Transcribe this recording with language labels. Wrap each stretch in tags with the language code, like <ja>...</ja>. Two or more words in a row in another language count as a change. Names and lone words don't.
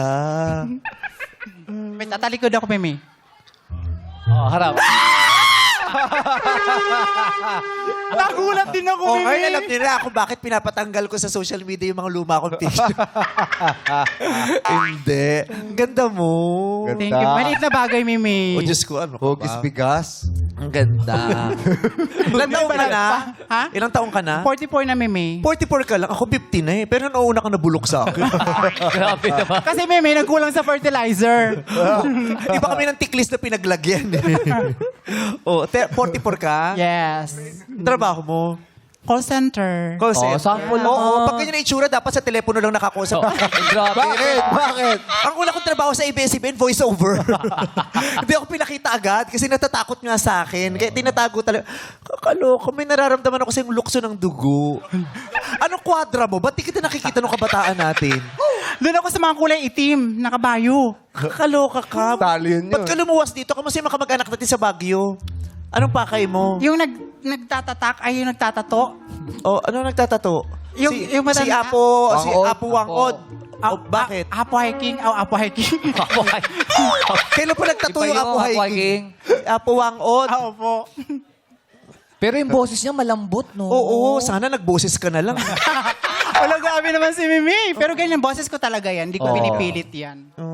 <tl>May tatalikod ako, Mimi. Oh, harap. Nagulat din ako, Oh, Mimi. ngayon alam nila ako bakit pinapatanggal ko sa</tl> <en>social media</en> <tl>yung mga luma kong picture. Hindi. Ang ganda mo.</tl> <en>Thank you.</en> <tl>Maliit na bagay, Mimi. O Diyos ko, ano ka Hugis ba? bigas. Ang ganda. Ilang taong ka na? Ha? Ilang taong ka na? 44 na, Mimi. 44 ka lang. Ako 50 na eh. Pero nauna ka nabulok sa akin. Grabe naman. Kasi, Mimi, nagkulang sa fertilizer. Iba kami ng tiklis na pinaglagyan. Oh, 44 ka? Yes. Trabaho mo?</tl> <en>Call center. Call center?</en> <tl>sample Oo, pag ganyan na itsura, dapat sa telepono lang nakakausap. Grabe. Bakit? Ang una kong trabaho sa ABS-CBN, voice-over. Hindi ako pinakita agad kasi natatakot nga sa akin. Kaya tinatago talaga. Kakaloka, may nararamdaman ako sa yung lukso ng dugo. Anong kwadra mo? Ba't di kita nakikita ng kabataan natin? Doon ako sa mga kulay itim, na kabayo. Kakaloka ka. Talo yun Ba't ka lumuwas dito? Kamusta yung mga kamag-anak natin sa Baguio? Anong pakay mo? Yung nagtatatak ay yung nagtatato. Oh, ano nagtatato? Yung si matanda- Apo, si Wangod. Apo Wangod. Oh, bakit? Apo hiking. Apo hiking. Kailan pa nagtato Iba yung yung Apo Apo Hiking? Apo Wangod. Opo. Pero yung boses niya malambot, no? Oo, sana nagboses ka na lang. Wala gabi naman si Mimi. Pero ganyan, boses ko talaga yan. Hindi ko pinipilit yan.</tl>